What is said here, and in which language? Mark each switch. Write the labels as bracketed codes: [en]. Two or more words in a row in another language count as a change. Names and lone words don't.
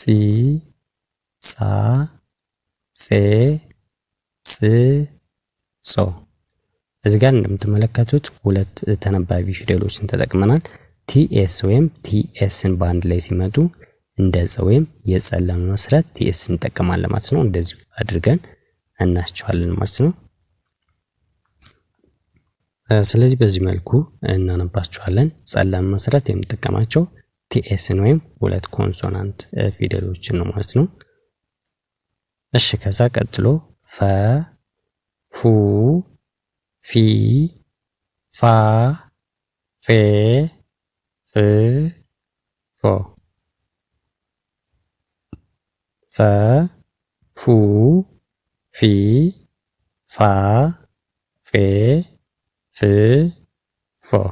[am] ጻ፣ ጼ፣ ጽ፣ ጾ። እዚህ ጋር እንደምትመለከቱት ሁለት ተነባቢ ፊደሎችን ተጠቅመናል። ቲኤስ ወይም ቲኤስን በአንድ ላይ ሲመጡ እንደ ጸ ወይም የጸን ለመመስረት ቲኤስ እንጠቀማለን ማለት ነው። እንደዚህ አድርገን እናስቸዋለን ማለት ነው። ስለዚህ በዚህ መልኩ እናነባቸዋለን። ጸን ለመመስረት የምንጠቀማቸው ቲኤስን ወይም ሁለት ኮንሶናንት ፊደሎችን ነው ማለት ነው። እሺ ከዛ ቀጥሎ ፈ፣ ፉ፣ ፊ፣ ፋ፣ ፌ፣ ፍ፣ ፎ። ፈ፣ ፉ፣ ፊ፣ ፋ፣ ፌ፣ ፍ፣ ፎ።